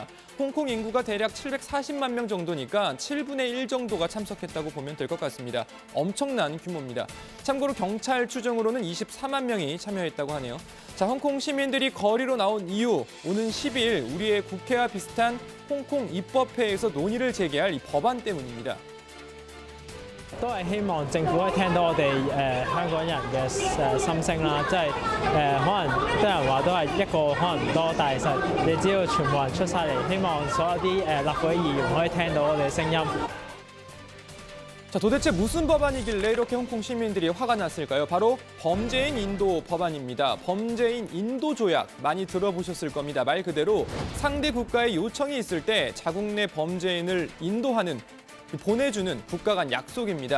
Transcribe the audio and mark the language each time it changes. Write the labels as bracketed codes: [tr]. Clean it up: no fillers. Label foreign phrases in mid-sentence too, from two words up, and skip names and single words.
[ko] 홍콩 인구가 대략 740만 명 정도니까 7분의 1 정도가 참석했다고 보면 될 것 같습니다. 엄청난 규모입니다. 참고로 경찰 추정으로는 24만 명이 참여했다고 하네요. 자, 홍콩 시민들이 거리로 나온 이유, 오는 10일 우리의 국회와 비슷한 홍콩 입법회에서 논의를 재개할 이 법안 때문입니다. [yue] 都係希望政府可以聽到我哋香港人嘅心聲啦，即係可能啲人話都係一個可能唔多，但係其實你只要全部人出晒嚟，希望所有啲立法會議員可以聽到我哋嘅聲音。 [ko] 자, 도대체 무슨 법안이길래 이렇게 홍콩 시민들이 화가 났을까요? 바로 범죄인 인도 법안입니다. 범죄인 인도 조약 많이 들어보셨을 겁니다. 말 그대로 상대 국가의 요청이 있을 때 자국 내 범죄인을 인도하는, 보내주는 국가 간 약속입니다.